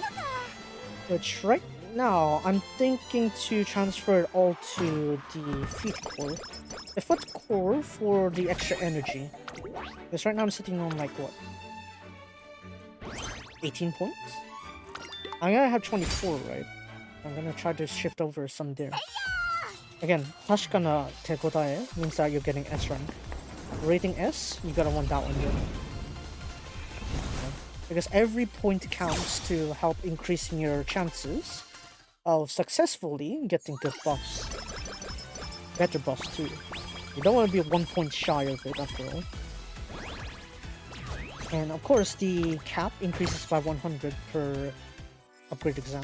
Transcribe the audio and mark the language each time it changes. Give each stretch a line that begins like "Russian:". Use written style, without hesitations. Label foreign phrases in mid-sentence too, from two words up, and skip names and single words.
English: Which right now I'm thinking to transfer it all to the feet core. The foot core for the extra energy. Because right now I'm sitting on like what? 18 points? I'm gonna have 24, right? I'm gonna try to shift over some there. Again,
Japanese: Tashika na tekodae
English: means that you're getting S rank. Rating S, you gotta want that one here. Okay. Because every point counts to help increasing your chances of successfully getting good buffs. Better buffs too. You don't want to be 1 point shy of it after all. And of course, the cap increases by 100 per upgrade exam.